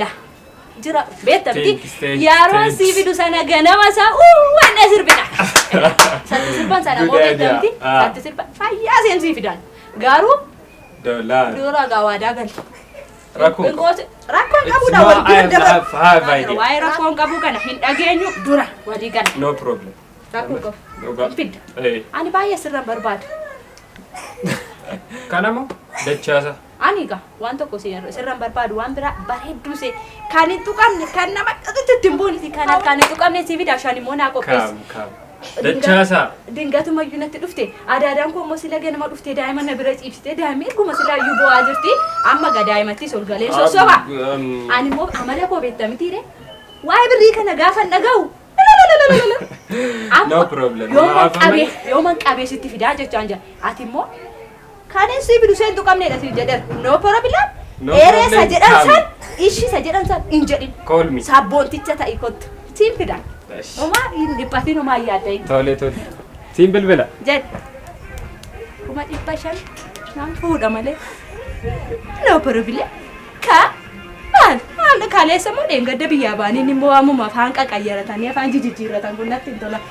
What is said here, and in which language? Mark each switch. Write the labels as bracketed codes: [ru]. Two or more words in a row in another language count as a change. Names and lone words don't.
[om] Jira beekta miti yeroon si fidu sana ganama isaa wanna sirbina. Satti sirban sana moo beekta miti? Satti sirban fayyaa seen si fidan. Garuu dura gawaadaa gali. Rakkoon qabuudha wal bira dabalu. Waa'ee rakkoon qabu kana hin dhageenyu dura walii gala. [en] No problem. [om] Rakkoon qabu. Fidda. Ani baay'ee sirran barbaada. Kana moo dachaasa? Ani egaa waan tokko sirran barbaadu waan biraa bareedduu see kan hin tuqamne kan nama itti hin booniti kan harkaan hin tuqamne si fida shan immoo naa qopheessa. Dachaasa. Dingatuma iyyuu natti dhufte adaadaan koo immoo sila ganama dhufte daa'ima na bira ciibsite daa'imni erguma sila iyyuu bo'aa jirti amma gaa daa'imattis ol galee sossoba. Ani immoo amala koo beekta mitiire waa'ee birrii kana gaafa hin dhaga'u. [en] No problem. [om] Yooman qabee sitti fidaa jechaan jira. Ati immoo kan hin si fidu seen tuqamneedha si jedhan. [en] No problem. [om] Eereessa jedhan san ishisa jedhan san hin jedhin. Sabboonticha ta'i kottu. Siin fidan. Oma dhiphatiin homaa yaadda. Tole. Siin bilbila. Jedh. Kuma 500 naan fuudha malee. [en] No problem. [om] Maal kaleessa moo dheengadda biyyaa baaniin immoo waamuma afaan qaqayyaratanii afaan jijjiirratan kun natti hin tola.